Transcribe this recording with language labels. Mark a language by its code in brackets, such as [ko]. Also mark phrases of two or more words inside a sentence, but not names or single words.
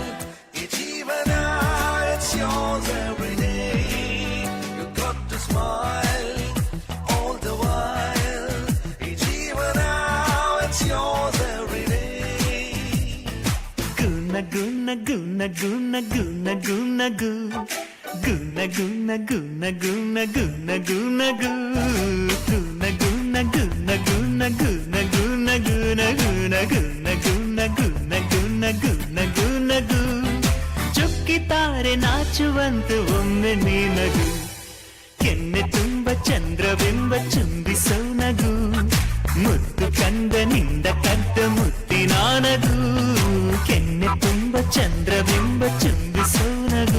[en] It's even it's yours every day. You got to smile all the while. It's even it's yours every day. Guna guna guna guna guna guna goo. Guna guna guna guna guna guna goo. Guna guna guna guna guna guna guna guna guna guna guna guna guna guna ಗೂ. [kn] ಚುಕ್ಕಿತಾರೆ ನಾಚುವಂತ ಒಮ್ಮೆ ನೀನಗು. ಕೆನ್ನೆ ತುಂಬ ಚಂದ್ರವೆಂಬ ಚುಂಬಿಸೋ ನಗು. ಮುದ್ದು ಕಂದನಿಂದ ಕದ್ದ ಮುತ್ತಿನ ನಗು. ಕೆನ್ನೆ ತುಂಬ ಚಂದ್ರವೆಂಬ ಚುಂಬಿಸೋ ನಗು.